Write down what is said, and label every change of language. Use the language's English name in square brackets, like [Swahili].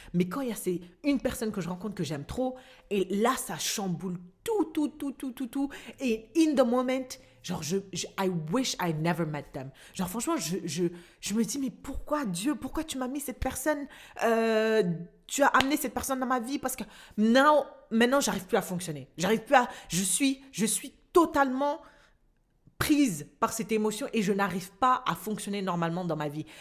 [French] Mais quand il y a une personne que je rencontre que j'aime trop, et là, ça chamboule tout. [English] Et in the moment, genre, I wish I never met them. [French] Genre, franchement, je me dis, mais pourquoi Dieu, pourquoi tu m'as mis cette personne, tu as amené cette personne dans ma vie? Parce que maintenant, j'arrive plus à fonctionner. Je suis totalement prise par cette émotion et je n'arrive pas à fonctionner normalement dans ma vie.